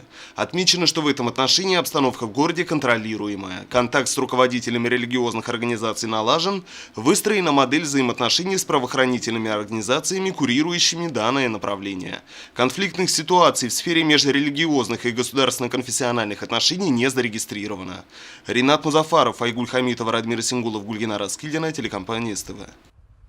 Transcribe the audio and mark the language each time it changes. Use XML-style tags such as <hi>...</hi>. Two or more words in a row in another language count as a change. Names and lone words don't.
<ru>Отмечено, что в этом отношении обстановка в городе контролируемая. Контакт с руководителями религиозных организаций налажен, выстроена модель взаимоотношений с правоохранительными организациями, курирующими данное направление. Конфликтных ситуаций в сфере межрелигиозных и государственно-конфессиональных отношений не зарегистрировано. Ринат Музафаров, Айгуль Хамитова, Радмир Сингулов, Гульгина Раскильдина, телекомпания СТВ.</ru>